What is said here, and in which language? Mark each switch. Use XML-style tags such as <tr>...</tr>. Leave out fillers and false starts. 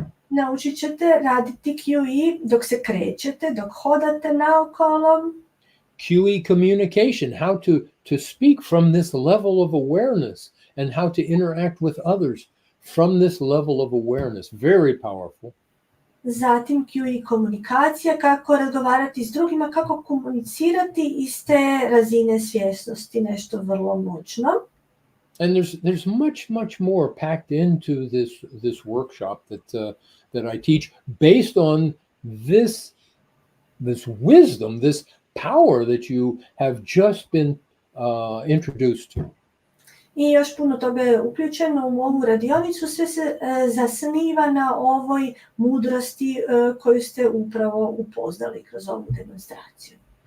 <hr>Naučit ćete raditi QE dok se krećete, dok hodate naokolo.</hr> <en>QE communication, how to speak from this level of awareness and how to interact with others from this level of awareness. Very powerful.</en> <hr>Zatim QE komunikacija, kako razgovarati s drugima, kako komunicirati iz te razine svjesnosti, nešto vrlo moćno.</hr> <en>And there's much more packed into this workshop that I teach based on this wisdom, this power that you have just been introduced to.</en> <hr>I još puno toga je uključeno u ovu radionicu, sve se zasniva na ovoj mudrosti koju ste upravo upoznali kroz ovu demonstraciju.</hr>